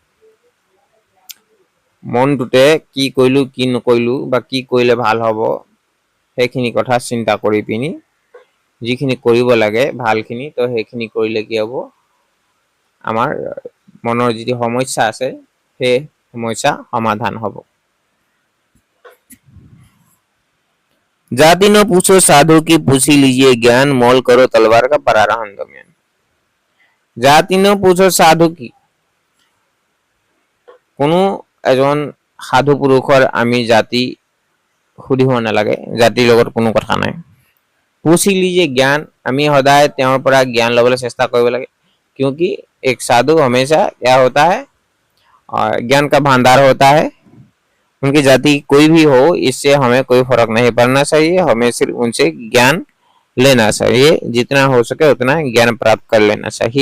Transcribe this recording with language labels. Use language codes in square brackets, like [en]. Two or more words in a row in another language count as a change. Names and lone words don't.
[as] মনটোতে কি কৰিলো কি নকৰিলো বা কি কৰিলে ভাল হ'ব সেইখিনি কথা চিন্তা কৰি পিনি যিখিনি কৰিব লাগে ভালখিনি, তো সেইখিনি কৰিলে কি হ'ব, আমাৰ মনৰ যিটো সমস্যা আছে সেই সমস্যা সমাধান হ'ব। [hi] जाति न पूछो साधु की पूछी लीजिए ज्ञान, मोल करो तलवार का परारहन दम्यान। जाति न पूछो साधु की, [as] কোনো এজন সাধু পুৰুষৰ আমি জাতি সুধিব নালাগে, জাতিৰ লগত কোনো কথা নাই। [hi] पूछी लीजिए ज्ञान, [as] আমি সদায় তেওঁৰ পৰা জ্ঞান ল'বলৈ চেষ্টা কৰিব লাগে, [hi] क्योंकि एक साधु हमेशा क्या होता है, ज्ञान का भंडार होता है। उनकी जाति कोई भी हो, इससे हमें कोई फर्क नहीं पड़ना चाहिए, हमें सिर्फ उनसे ज्ञान लेना चाहिए, जितना हो सके उतना ज्ञान प्राप्त कर लेना चाहिए।